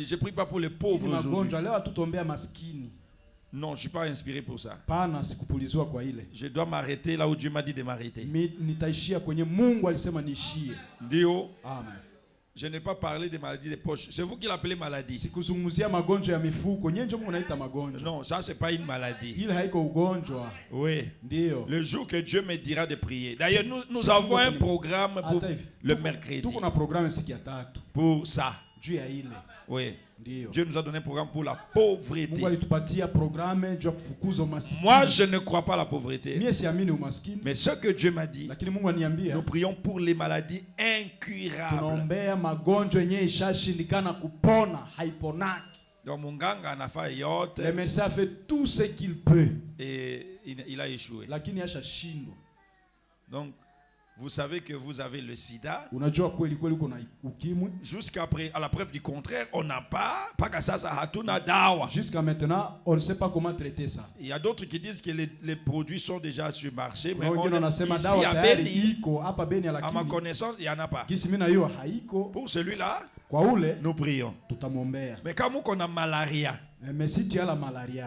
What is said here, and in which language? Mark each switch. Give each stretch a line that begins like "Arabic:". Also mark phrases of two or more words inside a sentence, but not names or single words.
French: Je ne prie pas pour les pauvres aujourd'hui. Non, je ne suis pas inspiré pour ça. Je dois m'arrêter là où Dieu m'a dit de m'arrêter. Dieu, Je n'ai pas parlé des maladies des poches. C'est vous qui l'appelez maladie.
Swahili: Sikuzungumzia magonjwa ya mifuko. Nyenye ndio mnaita magonjwa.
French: Non, ça c'est pas une maladie.
Swahili: Ile haiko ugonjwa.
French: Oui.
Swahili: Ndio.
French: Le jour que Dieu me dira de prier. D'ailleurs, nous avons un programme pour le mercredi.
Swahili: Tuko na programme siku ya tatu.
French: Pour ça.
Swahili: Juu ya ile.
French: Oui.
Swahili: Ndio.
French: Dieu nous a donné un programme pour la pauvreté.
Swahili: Mungu alitupatia programme juu ya kufukuza umaskini.
French: Moi, je ne crois pas à la pauvreté.
Swahili: Mimi siamini umaskini.
French: Mais ce que Dieu m'a dit,
Swahili: lakini Mungu aniambia,
French: nous prions pour les maladies incurables.
Swahili: Tunaombea magonjwa yenye ishashindikana kupona, haiponaki. Donc munganga anafa yote.
French: Le médecin a fait tout ce qu'il peut. Et il a échoué.
Swahili: Lakini ashashindwa.
French: Donc vous savez que vous avez le sida.
Swahili: Unajua kweli kweli kuna ukimwi.
French: Jusqu'après, à la preuve du contraire, on n'a pas que ça
Swahili: hatuna dawa.
French: Jusqu'à maintenant, on ne sait pas comment traiter ça. Il y a d'autres qui disent que les produits sont déjà sur le marché, mais ici à Beni, à ma connaissance, il n'y en a pas. Pour celui-là, nous prions. Mais quand on a malaria, mais si tu as la malaria,